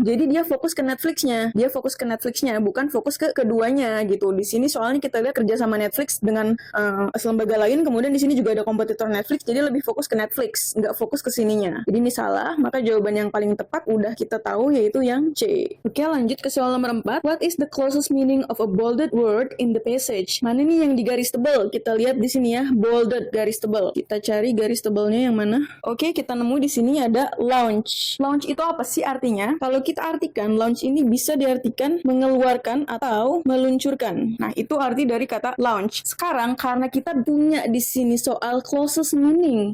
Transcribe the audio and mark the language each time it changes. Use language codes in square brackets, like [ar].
[id] Jadi dia fokus ke Netflix-nya. Dia fokus ke Netflix-nya, bukan fokus ke keduanya gitu. Di sini soalnya kita lihat kerja sama Netflix dengan lembaga lain, kemudian di sini juga ada kompetitor Netflix, jadi lebih fokus ke Netflix, nggak fokus ke sininya. Jadi ini salah, maka jawaban yang paling tepat udah kita tahu yaitu yang C. Oke, lanjut ke soal nomor 4. [en] What is the closest meaning of a bolded word in the passage? [id] Mana nih yang di garis tebal? Kita lihat di sini ya, bolded garis tebal. Kita cari garis tebalnya yang mana? Oke, kita nemu di sini ada launch. Launch itu apa sih artinya? Kalau kita artikan, launch ini bisa diartikan mengeluarkan atau meluncurkan. Nah, itu arti dari kata launch. Sekarang karena kita punya di sini soal closest meaning.